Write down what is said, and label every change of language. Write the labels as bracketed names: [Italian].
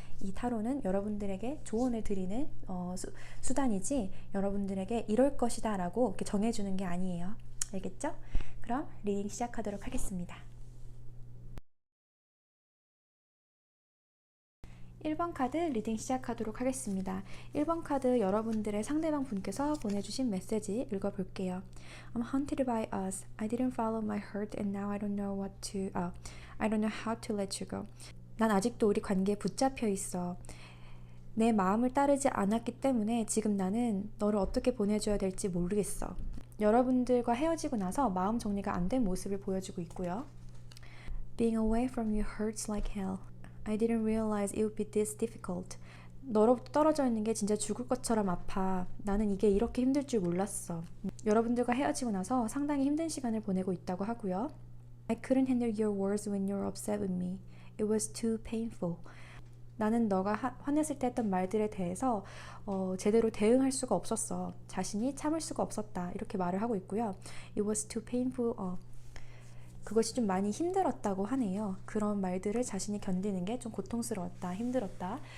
[Korean] 이 타로는 여러분들에게 조언을 드리는 수단이지 여러분들에게 이럴 것이다 라고 이렇게 정해주는 게 아니에요. 알겠죠? 그럼 리딩 시작하도록 하겠습니다. 1번 카드 리딩 시작하도록 하겠습니다. 1번 카드 여러분들의 상대방 분께서 보내주신 메시지 읽어볼게요. [English] I'm haunted by us. I didn't follow my heart and now I don't know I don't know how to let you go. [Korean] 난 아직도 우리 관계에 붙잡혀 있어. 내 마음을 따르지 않았기 때문에 지금 나는 너를 어떻게 보내줘야 될지 모르겠어. 여러분들과 헤어지고 나서 마음 정리가 안 된 모습을 보여주고 있고요. [English] Being away from you hurts like hell. I didn't realize it would be this difficult. [Korean] 너로부터 떨어져 있는 게 진짜 죽을 것처럼 아파. 나는 이게 이렇게 힘들 줄 몰랐어. 여러분들과 헤어지고 나서 상당히 힘든 시간을 보내고 있다고 하고요. [English] I couldn't handle your words when you're upset with me. It was too painful. [Korean] 나는 너가 화냈을 때 했던 말들에 대해서 제대로 대응할 수가 없었어. 자신이 참을 수가 없었다. 이렇게 말을 하고 있고요. [English] It was too painful. [Korean] 그것이 좀 많이 힘들었다고 하네요. 그런 말들을 자신이 견디는 게 좀 고통스러웠다, 힘들었다.